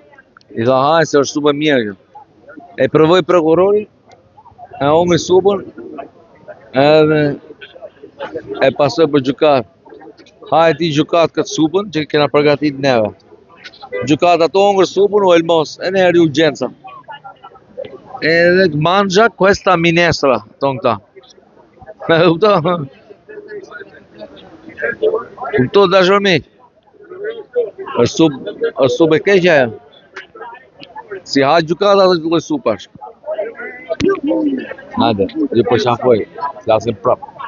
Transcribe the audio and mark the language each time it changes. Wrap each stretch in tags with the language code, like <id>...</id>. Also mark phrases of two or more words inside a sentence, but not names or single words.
<sq>I tha haj se është supë e mirë kjo. E provoi prokurori, e hongi supën, edhe e pasoi për gjykat. Haj ti gjykat këtë supën që kena përgatit neve. Gjykata të hongër supën u elmos, e ne eri urgjenca.</sq> <it>Edhe mangia questa minestra,</it> <sq>thonë këta. Me kupto? Kupto dashurmi. Është supë e keqja ja. Si ha gjykata dhe lloj supash. Hajde, ju po shafoj, flasim prap.</sq>